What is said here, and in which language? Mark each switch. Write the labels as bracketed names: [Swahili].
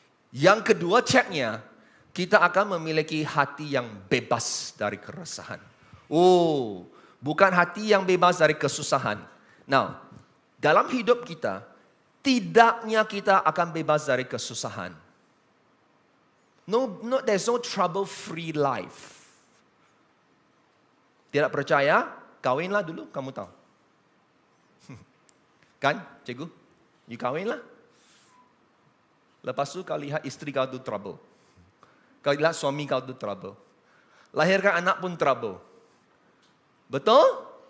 [Malay] Yang kedua ceknya, kita akan memiliki hati yang bebas dari keresahan. Oh, bukan hati yang bebas dari kesusahan. Now, dalam hidup kita, tidaknya kita akan bebas dari kesusahan. [English] There's no trouble-free life. [Malay] Tidak percaya? Kawinlah dulu, kamu tahu. Kan, cikgu? You kawinlah. Lepas tu kau lihat isteri kau tu trouble. Kau lihat suami kau tu trouble. Lahirkan anak pun trouble. Betul?